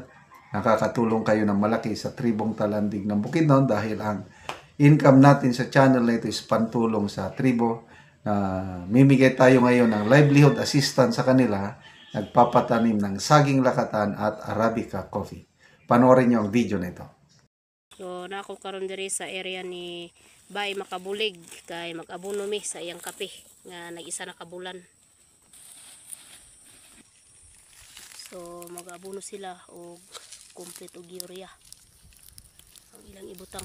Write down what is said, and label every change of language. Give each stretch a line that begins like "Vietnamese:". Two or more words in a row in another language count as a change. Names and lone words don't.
Filipino: Nakakatulong kayo ng malaki sa tribong Talandig ng Bukidnon dahil ang income natin sa channel na ito is pantulong sa tribo. Mimigay tayo ngayon ng
English: livelihood assistance
Filipino: sa kanila. Nagpapatanim ng saging lakatan at Arabica coffee. Panoorin nyo ang video na ito.
Cebuano: So, nako karon diri sa area ni Bay Makabulig kay mag-abono mi sa iyang kape nga nag-isa na kabulan. So, mag-abono sila og complete og urea. Ang ilang ibutang.